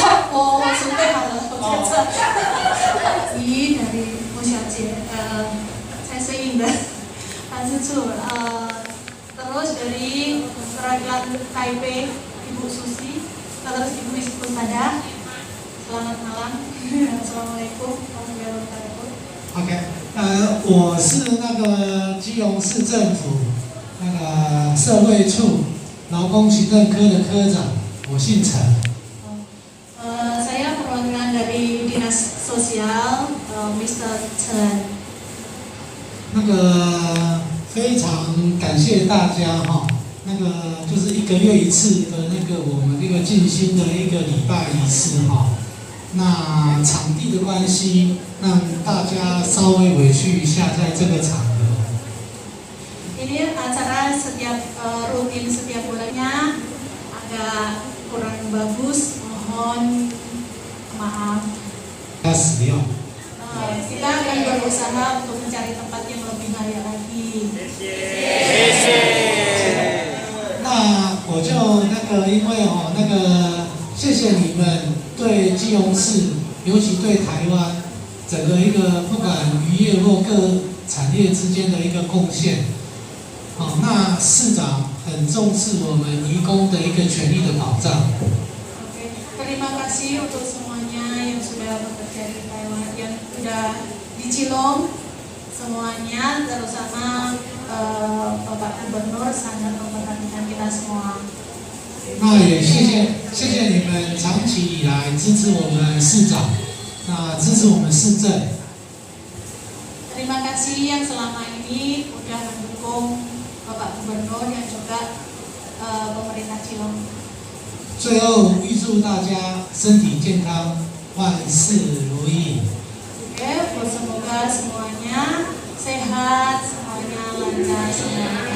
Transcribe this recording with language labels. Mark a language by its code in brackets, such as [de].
[zh] 我准备好了，我在这。咦， [id] dari Bu Syajie, saya sering [zh] 办事处， [id] terus dari perwakilan KIP Ibu Susi, terus Ibu Ispada. Selamat malam, Assalamualaikum warahmatullahi wabarakatuh. [zh] OK， 我是那个基隆市政府那个社会处劳工行政科的科长，我姓陈。 [id] Saya perwakilan dari Dinas Sosial, Mr. Chen. [zh] 那个非常感谢大家哈，那个就是1个月1次的那个我们这个静心的一个礼拜仪式哈。那场地的关系，让大家稍微委屈一下，在这个场合。 [id] Ini acara rutin setiap bulannya, agak kurang bagus, mohon maaf. Kita [zh] 使用。 [id] Kita akan berusaha untuk mencari tempat yang lebih layak lagi. [zh] 那我就因为谢谢你们对基隆市，尤其对台湾整个一个不管渔业或各产业之间的一个贡献。那市长很重视我们移工的一个权利的保障。 [id] Terima kasih untuk semuanya yang sudah bekerja di Taiwan, yang sudah di Cilong, semuanya terutama Bapak Gubernur sangat memperhatikan kita semua. [zh] 那也谢谢你们长期以来支持我们市长，那支持我们市政。 [id] Terima kasih yang selama ini sudah mendukung Bapak Gubernur dan juga pemerintah Cilong. [zh] 最后预祝大家身体健康，万事如意。 [id] Semoga semuanya sehat, semuanya lancar semuanya.